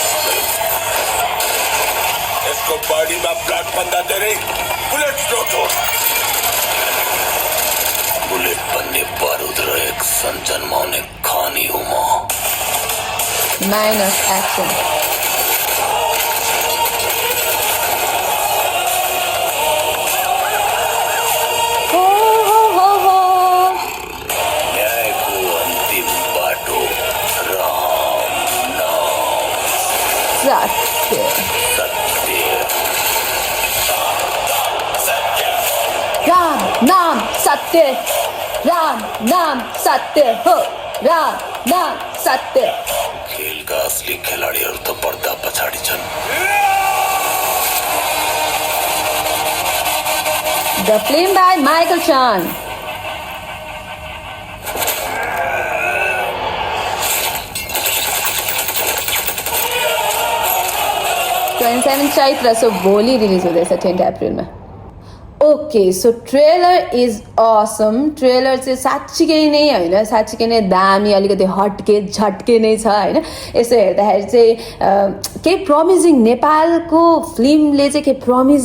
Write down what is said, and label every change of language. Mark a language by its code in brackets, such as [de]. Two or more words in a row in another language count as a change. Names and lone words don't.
[ne] यसको बडीमा ब्लड भन्दा धेरै बुलेट हो बुलेट भन्ने बारुद र एक्सन जन्माउने खानी हो म [en] minus action [ne] न्यायको अन्तिम बाटो राम नाम सत्य सत्य राम नाम सत्य राम नाम सत्य हो राम नाम सत्य खेलका असली खेलाडीहरू त पर्दा पछाडि छन् [en] The film by Michael Chan. [ne] 27 चैत्र सो भोलि रिलिज हुँदैछ 10 अप्रिलमा [en] okay so trailer is awesome trailer [ne] चाहिँ साँच्चीकै नै होइन साँच्चीकै नै दामी अलिकति [hi] हट्के झट्के [ne] नै छ होइन यसो हेर्दाखेरि चाहिँ केही प्रमिजिङ नेपालको फिल्मले चाहिँ केही प्रमिस